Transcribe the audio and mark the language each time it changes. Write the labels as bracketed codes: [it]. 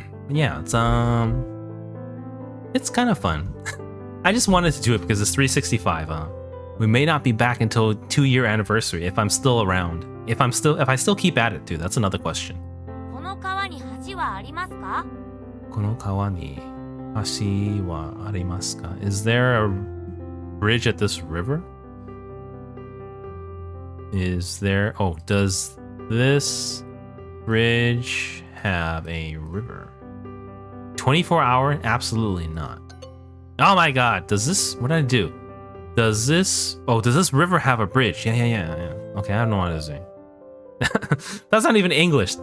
[en] Yeah, it's kind of fun. I just wanted to do it because it's 365. We may not be back until 2-year anniversary if I'm still around. If I still keep at it too, that's another question. [ja] この川に橋はありますか?この川に橋はありますか? [en] Is there a bridge at this river? Is there? Oh, does this bridge have a river? 24-hour? Absolutely not. Oh my god, does this, what did I do? Does this river have a bridge? Yeah. Okay, I don't know what it is saying. That's not even English.